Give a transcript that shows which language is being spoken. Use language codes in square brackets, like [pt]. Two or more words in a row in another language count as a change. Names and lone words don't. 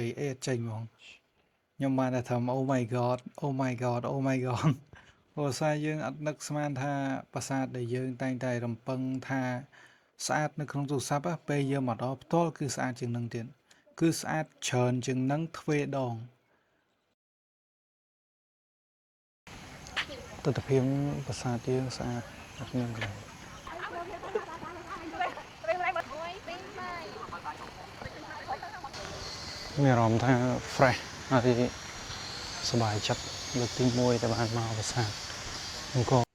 [km] យអេអត់ចេញហ្មងខ្ញុំបានតែថា [en] Oh my god Oh my god Oh my god [km] ព្រោះសារយើងអត់នឹកស្មានថាប្រាសាទដែលយើងតែងតែរំពឹងថាស្អាតនៅក្នុងទូរស័ព្ទពេលយើងមកដល់ផ្ទាល់គឺស្អាតជាងនឹងទៀតគឺស្អាតច្រើនជាងនឹងទ្វេដង ទស្សនភាពប្រាសាទយើងស្អាតអត់មានកន្លែងមានអារម្មណ៍ថា fresh ហើយសប្បាយចិត្តលើកទី1ដែលបានមកប្រាសាទអង្គរ